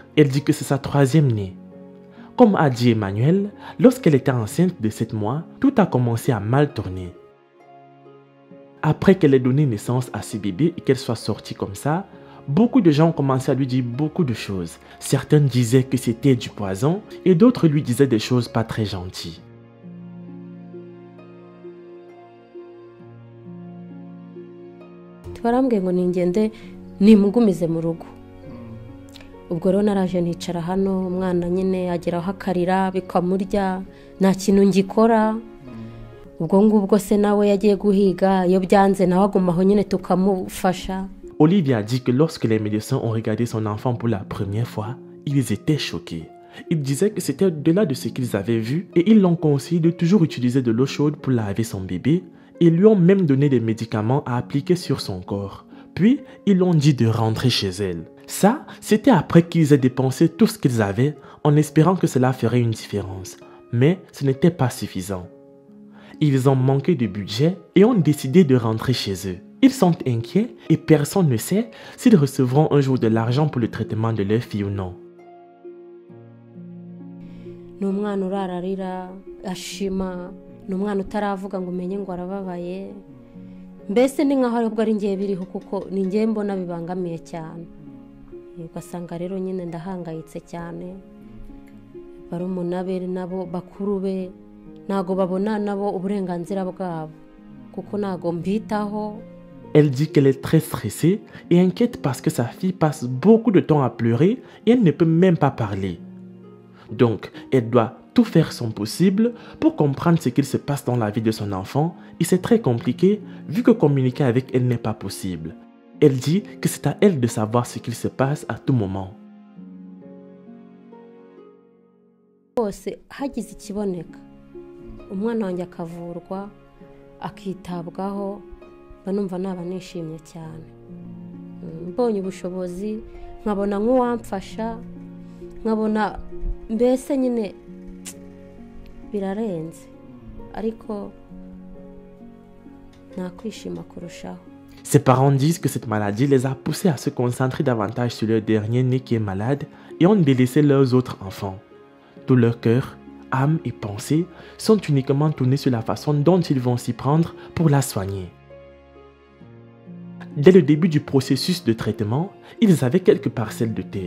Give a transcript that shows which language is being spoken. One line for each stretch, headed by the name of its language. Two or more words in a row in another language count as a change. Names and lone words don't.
French: Elle dit que c'est sa 3e née. Comme a dit Emmanuel, lorsqu'elle était enceinte de 7 mois, tout a commencé à mal tourner. Après qu'elle ait donné naissance à ce bébé et qu'elle soit sortie comme ça, beaucoup de gens ont commencé à lui dire beaucoup de choses. Certains disaient que c'était du poison et d'autres lui disaient des choses pas très gentilles.
Kinyarwanda: barambwiye ngo ningende nimugumize mu rugo ubwo rero naraje nicara hano umwana nyine ageraho akarira bikamurya nta kintu ngikora ubwo ngubwo se nawe yagiye guhiga iyo byanze nawe agumaho nyine tukamufasha
French: Olivia dit que lorsque les médecins ont regardé son enfant pour la première fois, ils étaient choqués. Ils disaient que c'était au-delà de ce qu'ils avaient vu et ils l'ont conseillé de toujours utiliser de l'eau chaude pour laver son bébé et lui ont même donné des médicaments à appliquer sur son corps. Puis, ils l'ont dit de rentrer chez elle. Ça, c'était après qu'ils aient dépensé tout ce qu'ils avaient en espérant que cela ferait une différence. Mais ce n'était pas suffisant. Ils ont manqué de budget et ont décidé de rentrer chez eux. Ils sont inquiets et personne ne sait s'ils recevront un jour de l'argent pour le traitement de leur fille ou non.
Kinyarwanda: ni umwana urararira ashima ni umwana utaravuga ngo umenye ngo arababaye mbese ni nkaho aribwo ari ngiye biriho kuko ni ngiye mbona bibangamiye cyane ugasanga rero nyine ndahangayitse cyane barumuna be nabo bakuru be ntago babona nabo uburenganzira bwabo kuko ntago mbitaho.
French: Elle dit qu'elle est très stressée et inquiète parce que sa fille passe beaucoup de temps à pleurer et elle ne peut même pas parler. Donc, elle doit tout faire son possible pour comprendre ce qu'il se passe dans la vie de son enfant et c'est très compliqué vu que communiquer avec elle n'est pas possible. Elle dit que c'est à elle de savoir ce qu'il se passe à tout moment.
Kinyarwanda: Bose hagize ikiboneka umwana wanjye akavurwa akitabwaho banumva naba nishimye cyane mbonye ubushobozi nkabona nk'uwamfasha nkabona mbese nyine birarenze ariko nakwishima kurushaho.
French: Ses parents disent que cette maladie les a poussés à se concentrer davantage sur leur dernier-né qui est malade et ont délaissé leurs autres enfants. Tout leur cœur, âme et pensée sont uniquement tournés sur la façon dont ils vont s'y prendre pour la soigner. Dès le début du processus de traitement, ils avaient quelques parcelles de terre.